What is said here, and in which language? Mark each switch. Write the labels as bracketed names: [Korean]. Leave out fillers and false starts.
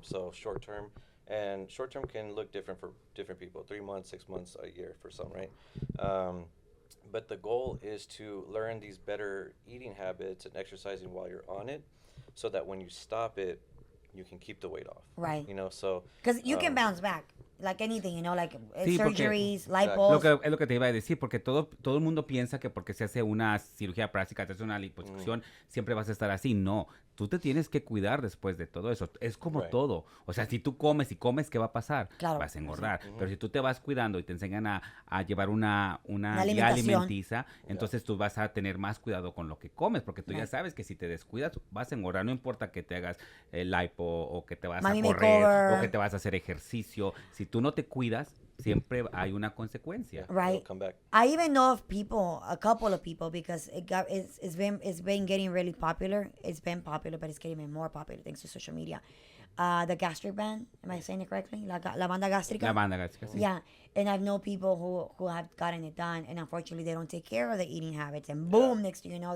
[English] So short term can look different for different people, 3 months, 6 months, a year for some, right? But the goal is to learn these better eating habits and exercising while you're on it, so that when you stop it, you can keep the weight off. Right. So Because you can bounce back. Like anything, [Spanish] Sí, [English] surgeries, lipos. [Spanish] Es lo que te iba a decir, porque todo el mundo piensa que porque se hace una cirugía plástica, te hace una liposucción, siempre vas a estar así. No, tú te tienes que cuidar después de todo eso. Es como todo. O sea, si tú comes y comes, ¿qué va a pasar? Claro. Vas a engordar. Pero si tú te vas cuidando y te enseñan a llevar una guía alimentación. alimenticia, entonces tú vas a tener más cuidado con lo que comes, porque tú ya sabes que si te descuidas, vas a engordar. No importa que te hagas lipo o que te vas Mami a correr [English] makeover. [Spanish] o que te vas a hacer ejercicio. Si tú no te cuidas, siempre hay una consecuencia. [English] Right. It'll come back. I even know of a couple of people, because it's been getting really popular. It's been popular, but it's getting even more popular thanks to social media. The gastric band, am I saying it correctly? [Spanish] La banda gástrica. La banda gástrica, sí. [English] Yeah, and I've known people who have gotten it done, and unfortunately they don't take care of the eating habits, and boom, next thing you know,